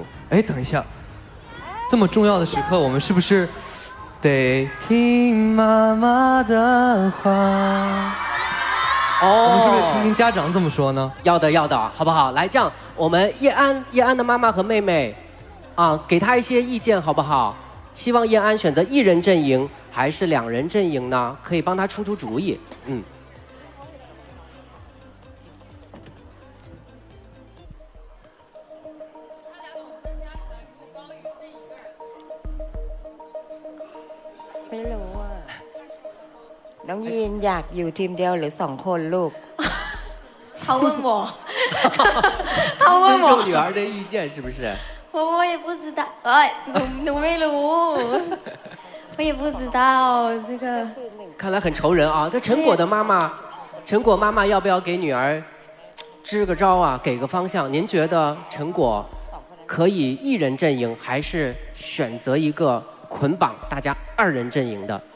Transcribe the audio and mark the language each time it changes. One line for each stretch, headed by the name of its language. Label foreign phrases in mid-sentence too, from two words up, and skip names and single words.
Chinese: 哎，等一下，这么重要的时刻，我们是不是得听妈妈的话？我们是不是听听家长这么说呢？要的，好不好？来，这样我们叶安的妈妈和妹妹给她一些意见好不好？希望叶安选择1人阵营还是2人阵营呢？可以帮她出主意。
Thai: ไม่รู้อ่ะน้องยีนอยากอยู่ทีมเดียวหรือ2 คนลูก
Chinese: 他问我尊重女儿的意见是不是？我也不知道，
Thai: หนูไม่รู้
Chinese: 我也不知道这个。看来很愁人啊！这陈果妈妈要不要给女儿支个招啊？给个方向？您觉得陈果可以1人阵营，还是选择一个捆绑大家2人阵营的？